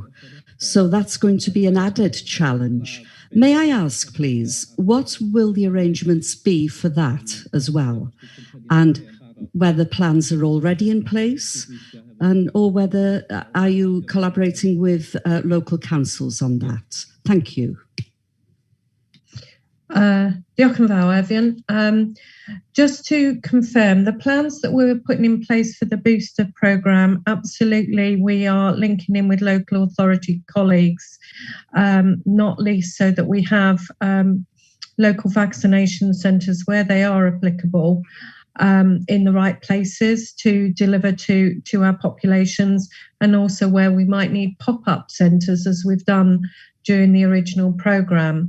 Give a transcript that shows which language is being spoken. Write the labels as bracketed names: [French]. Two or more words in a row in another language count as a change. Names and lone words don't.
[English] So that's going to be an added challenge. May I ask, please, what will the arrangements be for that as well? And whether plans are already in place, and or whether are you collaborating with local councils on that? Thank you. [Welsh] Diolch yn fawr, Evian. [English] Just to confirm, the plans that we're putting in place for the booster programme, absolutely, we are linking in with local authority colleagues, not least so that we have local vaccination centres where they are applicable, in the right places to deliver to our populations, and also where we might need pop-up centres as we've done during the original programme.